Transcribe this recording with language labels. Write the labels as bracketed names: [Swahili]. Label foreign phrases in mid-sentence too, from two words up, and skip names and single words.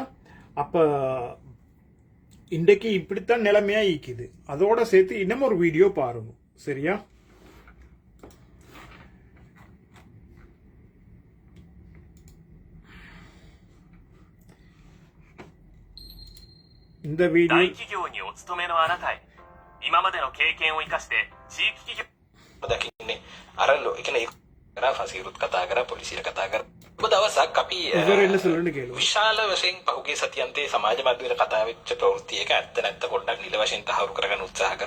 [Tamil] அப்போ இன்றைக்கு இப்படித்தான் நிலைமையா ஈக்குது. அதோட சேர்த்து இன்னும் ஒரு வீடியோ பாருங்க சரியா. இந்த வீடியோ [Sinhala] ෆසිරුත් කතා කර පොලිසියට කතා කර දවසක් අපි විශාල වශයෙන් පහුගිය සතියන්තේ සමාජ මාධ්‍යවල කතා වෙච්ච ප්‍රවෘත්ති එක ඇත්ත නැත්ත පොඩ්ඩක් නිල වශයෙන් තහවුරු කරගන්න උත්සාහ කරා.